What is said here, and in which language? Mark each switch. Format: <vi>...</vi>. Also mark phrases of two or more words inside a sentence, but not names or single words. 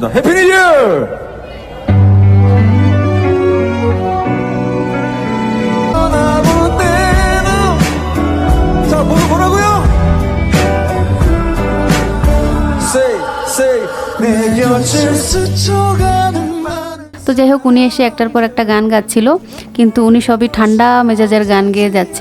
<en>Happy New Year!</en> <ko>자, 뭐라고요? Say 내 곁을 스쳐가는</ko> <bn>তো যাই হোক, উনি এসে একটার পর একটা গান গাচ্ছিল, কিন্তু উনি সবই ঠান্ডা মেজাজের গান গেয়ে যাচ্ছে।</bn>